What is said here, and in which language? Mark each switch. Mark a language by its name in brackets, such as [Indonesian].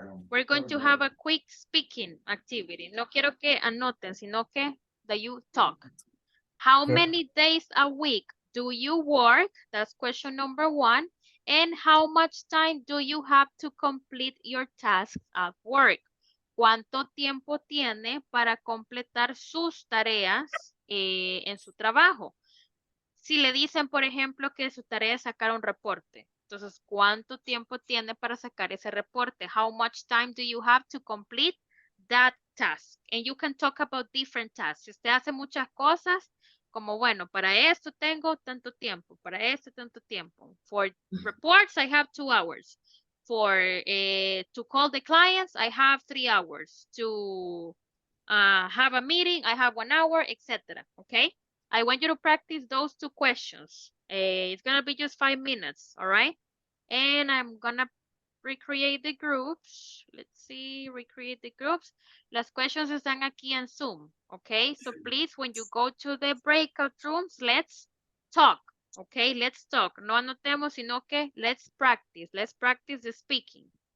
[English] We're going to have a quick speaking activity. [Spanish] No quiero que anoten, sino que [English] that you talk. How Okay. many days a week do you work? That's question number 1. And how much time do you have to complete your tasks at work? [Spanish] ¿Cuánto tiempo tiene para completar sus tareas en su trabajo? Si le dicen, por ejemplo, que su tarea es sacar un reporte, entonces, ¿cuánto tiempo tiene para sacar ese reporte? [English] How much time do you have to complete that task? And you can talk about different tasks. [Spanish] Si usted hace muchas cosas, como bueno, para esto tengo tanto tiempo, para esto tanto tiempo. [English] For reports, I have 2 hours. For to call the clients, I have 3 hours. To have a meeting, I have 1 hour, etc. Okay? I want you to practice those 2 questions. It's going to be just 5 minutes, all right? And I'm going to recreate the groups. Let's see, recreate the groups. [Spanish] Las questions están aquí en Zoom, okay? [English] So please, when you go to the breakout rooms, let's talk, okay? Let's talk. [Spanish] No anotemos, sino que [English] let's practice. Let's practice the speaking.